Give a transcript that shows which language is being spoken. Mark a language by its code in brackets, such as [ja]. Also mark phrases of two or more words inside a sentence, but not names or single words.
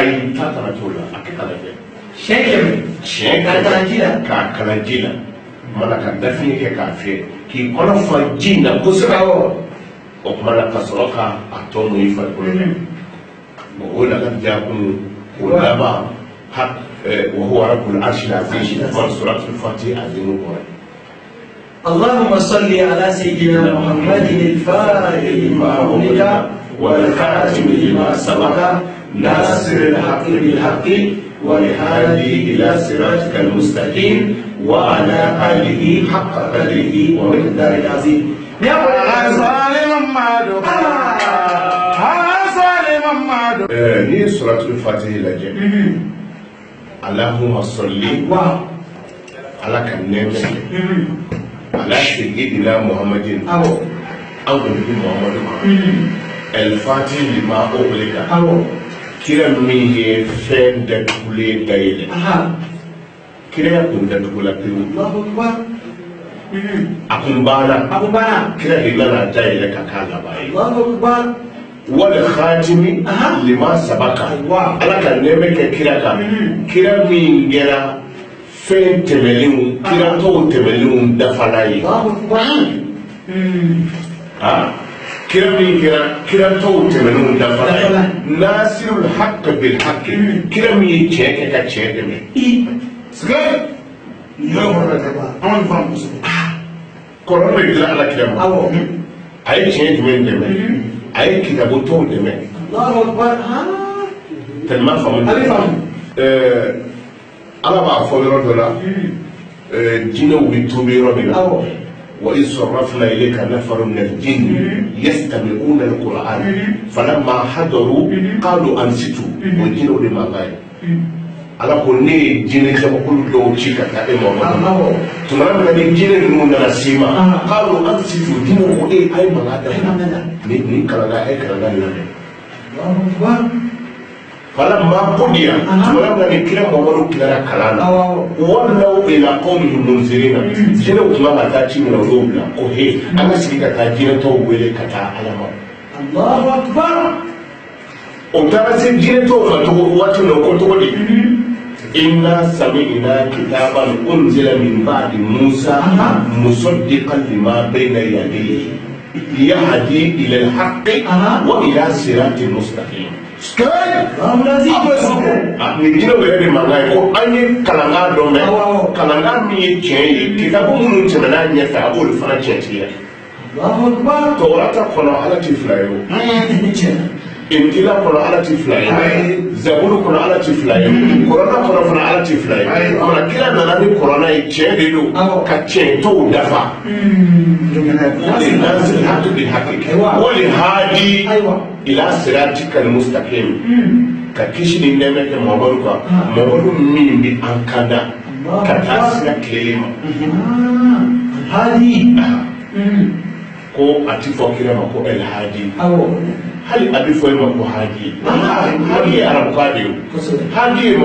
[bm] ayi taa kana t'o la a kɛ ka lajɛ siɲɛ kɛmɛ k'a kalan ji la k'a kalan ji la mana ka dafiɲɛ kɛ k'a fiyɛ k'i kɔnɔ fa ji in na kosɛbɛ o tuma na ka sɔrɔ k'a tɔ mun i farikolo la bon o lakadiya kun o laban [ar] وهو رب العرش العظيم وسورة الفاتحة عظيم القرآن اللهم صل على سيدنا محمد الفاتح لما ولد والخاتم لما سبق ناصر الحق بالحق والهادي الى صراطك المستقيم وعلى اله حق قدره ومقداره العظيم. يا [bm] ni suratul fatih lajɛ [ar] اللهم صل على [bm] ka nɛɛmɛ [ar] على سيدنا محمد أو نبي محمد الفاتح لما أغلق [bm] kira min ye fɛn datugulen dayɛlɛ kira kun datugula pewu a kun banna kira de nana dayɛlɛ ka k'a laban ye [ar] والخاتم لما سبق [bm] ala ka nɛɛmɛ kɛ kira kan kira min kɛra fɛn tɛmɛlenw kira tɔw tɛmɛlenw dafala ye kira min kɛra kira tɔw tɛmɛlenw dafala ye [ar] ناصر الحق بالحق [bm] kira min ye tiɲɛ kɛ ka tiɲɛ dɛmɛ kɔrɔ bɛ dilan ala kira ma a ye tiɲɛ jumɛn dɛmɛ a ye kitabu tɔw dɛmɛ tellement faamu ala b'a fɔ yɔrɔ dɔ la jinɛw bɛ tuubi yɔrɔ min na [ar] وإذ صرفنا إليك نفر من الجن يستمعون القرآن فلما حضروا قالوا أنصتوا والجن لما غاية [bm] ala ko ne jinɛ kabakulu dɔw ci ka taa e Muhamadu tuma min ni jinɛ ninnu nana se ma k'alo an situ jinɛ ko a ye mankan da ni kalanga a ye kalanga lamɛn [ar] فلما قضي [bm] tuma min ni kira Muhamadu kilara kalan na [ar] ولوا إلى قومهم [bm] munzirina jinɛw tuma ka taa ci min na olu bila ko he an ka sigi ka taa jinɛ tɔw wele ka taa ala ma [ar] الله أكبر [bm] o taara se jinɛ tɔw ma cogo waati min ko cogo di [ar] إنا سمعنا كتابا أنزل من بعد موسى مصدقا لما بين يديه ليهدي إلى الحق وإلى صراط مستقيم. [bm] Nijina wɛrɛ de mankan ye ko an ye kalankan dɔ mɛn kalankan min ye tiɲɛ ye kitabu minnu tɛmɛna ɲɛfɛ a b'olu fana tiɲɛtigiya. Tɔwrata kɔnɔ ala ti fila ye o. Injila kɔnɔ ala ti fila ye zaburu kɔnɔ ala ti fila ye kɔrɔna kɔnɔ fana ala ti fila ye mana kira nana ni kɔrɔna ye tiɲɛ de don ka tiɲɛ tɔw dafa [ar] والناصر الحق بالحق والهادي إلى صراطك المستقيم [bm] ka kisi ni nɛɛmɛ kɛ Muhamadu kan Muhamadu min bi an kanda ka taa sira tilelen ma hadi ko a ti fɔ kira ma ko el hadi hali a bɛ fɔ e ma ko hadi hadi ye arabukan de ye hadi ye